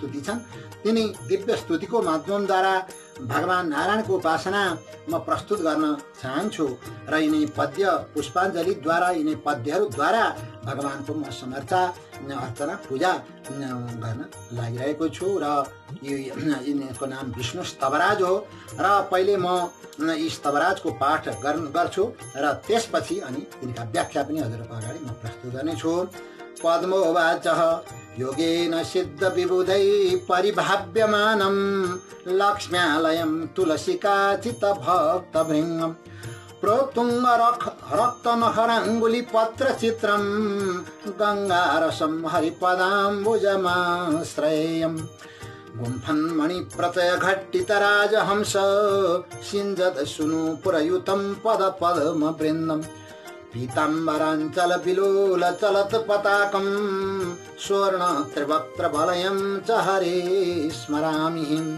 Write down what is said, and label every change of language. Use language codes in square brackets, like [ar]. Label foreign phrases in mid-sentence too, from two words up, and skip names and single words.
[ne] छन् तिनी दिव्य स्तुतिको माध्यमद्वारा भगवान नारायणको उपासना म प्रस्तुत गर्न चाहन्छु र यिनै पद्य पुष्पाञ्जलिद्वारा यिनै पद्यहरूद्वारा भगवानको म समर्चा अर्चना पूजा गर्न लागिरहेको छु र यिनको नाम विष्णु स्तवराज हो र पहिले म यी स्तवराजको पाठ गर्छु र त्यसपछि अनि तिनका व्याख्या पनि हजुरको अगाडि म प्रस्तुत गर्नेछु। [sa] पद्मोवाचः योगेन सिद्ध विबुधै परिभाव्यमानं लक्ष्म्यालयं तुलसिकाचित भक्तभृङ्गं प्रोत्तुङ्ग रक्तनहराङ्गुलिपत्रचित्रं गङ्गारसं हरिपदाम्बुजमाश्रयेयम् गुम्फन्मणिप्रतय घट्टितराजहंस सिञ्जत सुनु पुरयुतं पदपद्मवृन्दम् पीताम्बराञ्चल विलोल चलत पताकं स्वर्ण त्रिवक्त्र वलयं च हरे स्मरामि।